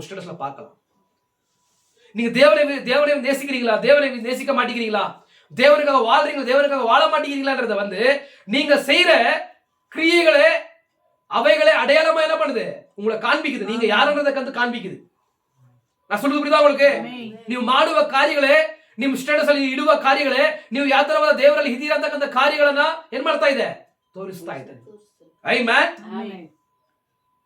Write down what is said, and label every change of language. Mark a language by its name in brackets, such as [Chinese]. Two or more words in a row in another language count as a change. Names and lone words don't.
[Tamil] ஸ்டேட்டஸ்ல பார்க்கலாம். நீங்க தேவனை நேசிக்கிறீங்களா? தேவனை நேசிக்க மாட்டேங்கிறீங்களா? தேவனுக்காக வாழ்றீங்களா? தேவனுக்காக வாழ மாட்டேங்கிறீங்களான்றத வந்து நீங்க செய்யற கிரியைகளே அவைகளே அடையாளமா என்ன பண்ணுது? உங்களை காண்பிக்குது. நீங்க யாருன்றதை கண்டு காண்பிக்குது. நான் சொல்றது புரியுதா உங்களுக்கு? [Kannada] ನೀವು ಮಾಡುವ ಕಾರ್ಯಗಳೇ, ನಿಮ್ಮ ಸ್ಟೇಟಸ್ ಅಲ್ಲಿ ಇಡುವ ಕಾರ್ಯಗಳೇ, ನೀವು ಯಾವ ತರವಾದ ದೇವರಲ್ಲಿ ಇದ್ದೀರಾ ಅಂತಕ್ಕಂಥ ಕಾರ್ಯಗಳನ್ನ ಏನ್ ಮಾಡ್ತಾ ಇದೆ? ತೋರಿಸ್ತಾ ಇದೆ. ಆಮೆನ್.